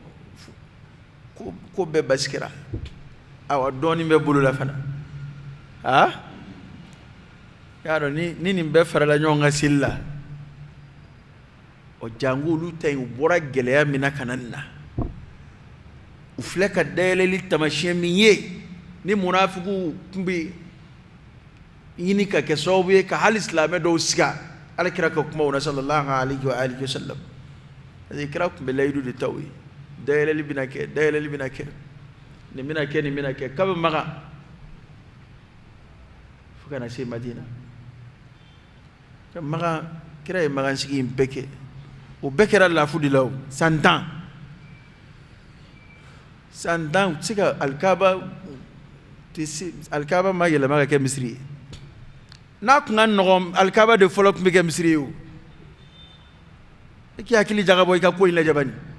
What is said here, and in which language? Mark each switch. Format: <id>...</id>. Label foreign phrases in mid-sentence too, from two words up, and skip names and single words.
<bm>ko bɛɛ basi kɛra awa dɔɔnin bɛ bolo la fana y'a dɔn ni nin bɛɛ farala ɲɔgɔn kan seli la o jango olu ta yen u bɔra gɛlɛya min na ka na nin na u filɛ ka dayɛlɛli taamasiyɛn min ye ni munafigiw tun bɛ ɲini ka kɛ sababu ye ka hali silamɛ dɔw siga alakira ka kumaw na</bm> <ar>صلى الله عليه وعلى آله وسلم</ar> <fr>parce que</fr> <bm>kira tun bɛ layidu de ta o ye dayɛlɛli bɛna kɛ dayɛlɛli bɛna kɛ nin bɛna kɛ kabi Makan fo kana se Madina Makan kira ye Makan sigi in bɛɛ kɛ o bɛɛ kɛra lafu de la o san 10 u tɛ se ka alikaba ma yɛlɛma ka kɛ misiri ye n'a tun ka nɔgɔn alikaba de fɔlɔ tun bɛ kɛ misiri ye o e k'i hakili jagabɔ i ka ko in lajɛ bani</bm>